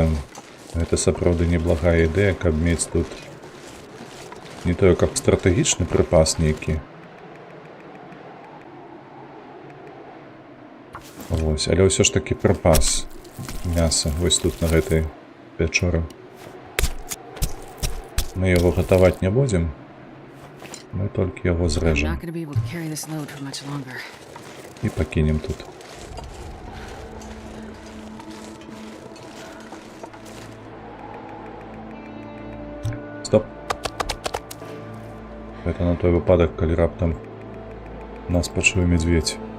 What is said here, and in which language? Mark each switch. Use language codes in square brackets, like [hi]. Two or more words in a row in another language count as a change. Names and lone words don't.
[be] Гэта сапраўды неблагая ідэя, каб мець тут не тое, каб стратэгічны прыпас нейкі. Вось, але ўсё ж такі прыпас мяса вось тут на гэтай пячоры. [ru] Мы его гатаваць не будем. [be] Мы толькі яго [en] I'm [be] зрэжем [en] not going to be able to carry this load for much longer. [be] і пакінем тут. Стоп. Это на той выпадак, калі раптам нас пачуе медведь.